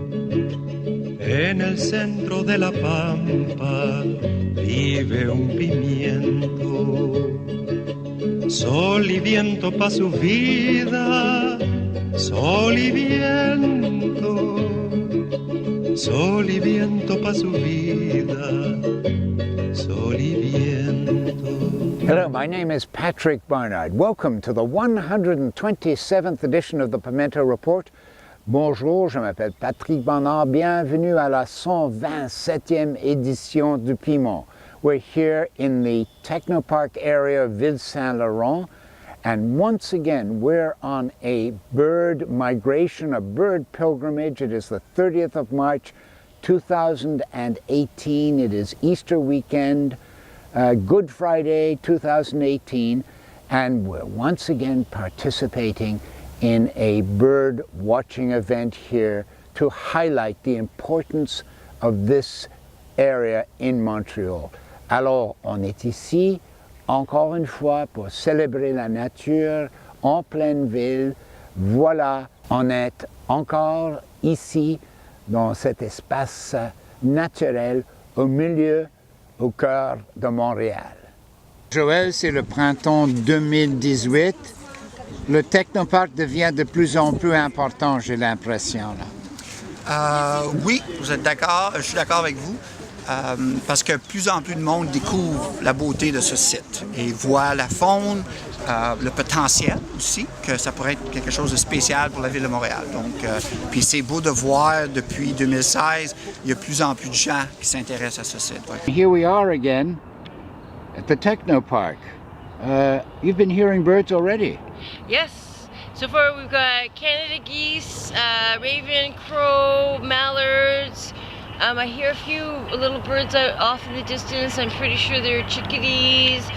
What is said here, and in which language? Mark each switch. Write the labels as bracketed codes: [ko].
[es] En el centro de la pampa vive un pimiento, sol y viento pa' su vida, sol y viento, sol y viento pa' su vida, sol y viento. [en] Hello, my name is Patrick Barnard. Welcome to the 127th edition of the Pimento Report. [fr] Bonjour, je m'appelle Patrick Barnard. Bienvenue à la 127e édition du Piment. [en] We're here in the Technoparc area of Ville-Saint-Laurent, and once again we're on a bird migration, a bird pilgrimage. It is the 30th of March 2018. It is Easter weekend, Good Friday 2018, and we're once again participating in a bird watching event here to highlight the importance of this area in Montreal. [fr] Alors, on est ici, encore une fois, pour célébrer la nature en pleine ville. Voilà, on est encore ici, dans cet espace naturel, au milieu, au cœur de Montréal. Joël, c'est le printemps 2018. Le Technoparc devient de plus en plus important, j'ai l'impression. Oui, vous êtes d'accord, je suis d'accord avec vous, parce que plus en plus de monde découvre la beauté de ce site et voit la faune, le potentiel aussi, que ça pourrait être quelque chose de spécial pour la ville de Montréal. Donc, puis c'est beau de voir depuis 2016, il y a de plus en plus de gens qui s'intéressent à ce site. Ouais. [en] Here we are again at the Technoparc. You've been hearing birds already. Yes. So far we've got Canada geese, raven, crow, mallards. I hear a few little birds out off in the distance. I'm pretty sure they're chickadees.